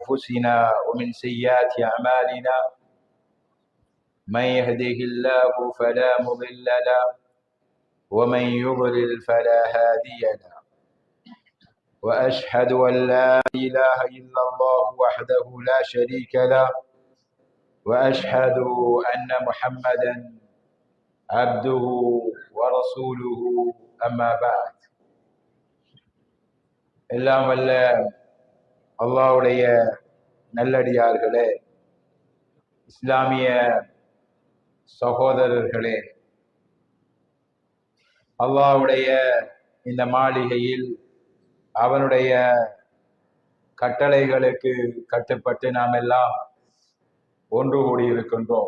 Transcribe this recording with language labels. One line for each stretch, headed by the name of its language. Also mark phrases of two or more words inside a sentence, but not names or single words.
Arabic: أنفسنا ومن سيئات أعمالنا من يهده الله فلا مضل له ومن يضلل فلا هادي له وأشهد أن لا إله إلا الله وحده لا شريك له وأشهد أن محمدا عبده ورسوله أما بعد
Tamil: எல்லாம் வல்ல அல்லாஹ்வுடைய நல்லடியார்களே, இஸ்லாமிய சகோதரர்களே, அல்லாஹ்வுடைய இந்த மாளிகையில் அவனுடைய கட்டளைகளுக்கு கட்டுப்பட்டு நாம் எல்லாம் ஒன்று கூடியிருக்கின்றோம்.